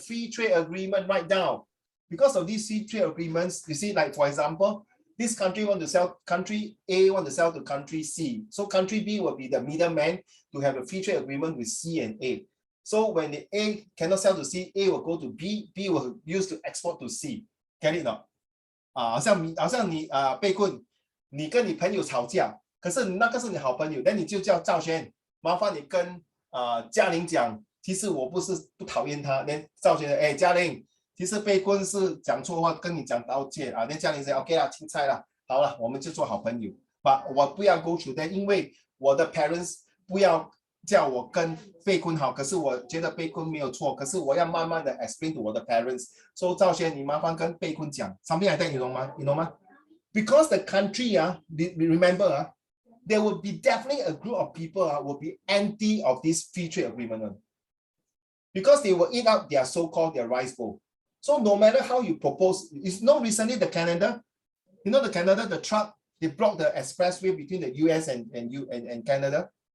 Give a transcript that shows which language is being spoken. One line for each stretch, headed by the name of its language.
English: Free trade agreement, write down. Because of these free trade agreements, you see, like for example, this country want to sell, country A want to sell to country C. So country B will be the middleman to have a free trade agreement with C and A. So when the A cannot sell to C, A will go to B, B will use to export to C. Get it not?
Chinese: 好像你被困，你跟你朋友吵架，可是那个是你好朋友，那你就叫赵轩，麻烦你跟嘉玲讲，其实我不是不讨厌他，连赵轩哎嘉玲，其实被困是讲错话，跟你讲道歉啊，那嘉玲说 OK 啦，青菜啦，好了，我们就做好朋友，我不要
English: go through that，
Chinese: 因为我的 parents 不要叫我跟被困好，可是我觉得被困没有错，可是我要慢慢的
English: explain to
Chinese: 我的 parents。 So 赵轩，你麻烦跟被困讲
English: something like that，
Chinese: 你懂吗？
English: Because the country remember there will be definitely a group of people will be anti of this free trade agreement because they will eat up their so-called their rice bowl. So no matter how you propose, it's not recently the Canada, the Canada, the truck, they blocked the expressway between the US and Canada.